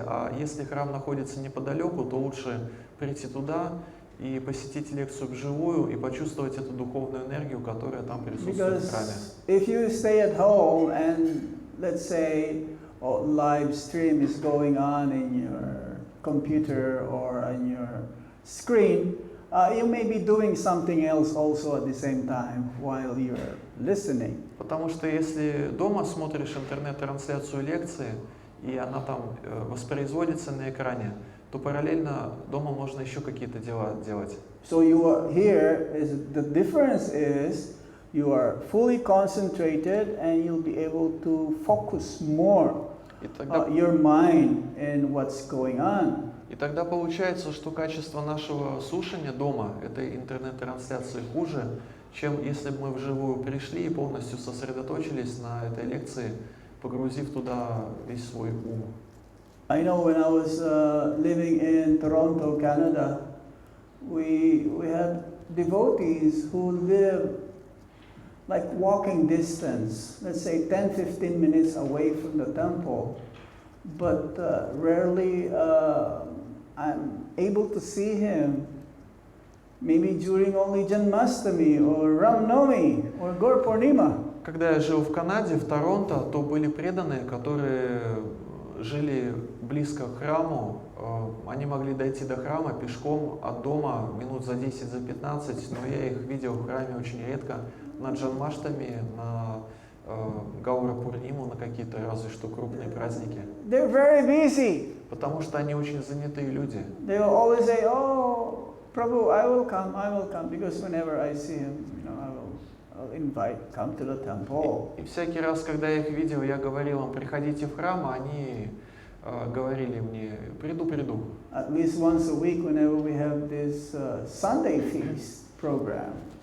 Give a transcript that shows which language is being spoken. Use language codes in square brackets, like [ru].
[ru] А если храм находится неподалеку, то лучше прийти туда и посетить лекцию вживую и почувствовать эту духовную энергию, которая там присутствует в храме. [en] If you stay at home and let's say live stream is going on in your computer or on your screen, you may be doing something else also at the same time while you're listening. [ru] Потому что если дома смотришь интернет-трансляцию лекции, и она там воспроизводится на экране, то параллельно дома можно еще какие-то дела делать. [en] So you are here, the difference is you are fully concentrated and you'll be able to focus more your mind in what's going on. [ru] И тогда получается, что качество нашего слушания дома, этой интернет-трансляции, хуже, чем если бы мы вживую пришли и полностью сосредоточились на этой лекции, погрузив туда весь свой ум. [en] I know when I was living in Toronto, Canada, we had devotees who live like walking distance, let's say 10-15 minutes away from the temple, but rarely I'm able to see him, maybe during only Janmashtami or Ram Navami or Gaur Purnima. [ru] Когда я жил в Канаде, в Торонто, то были преданные, которые жили близко к храму. Они могли дойти до храма пешком от дома минут за 10, за 15, но я их видел в храме очень редко. На Джанмаштами, на Гаура Пурниму, на какие-то разве что крупные праздники. [en] They're very busy. [ru] Потому что они очень занятые люди. [en] They will always say, "Oh, Prabhu, I will come, because whenever I see him, I'll invite, come to the temple." [ru] И всякий раз, когда я их видел, я говорил им, приходите в храм, а они говорили мне, приду. [en] At least once a week, whenever we have this Sunday feast program.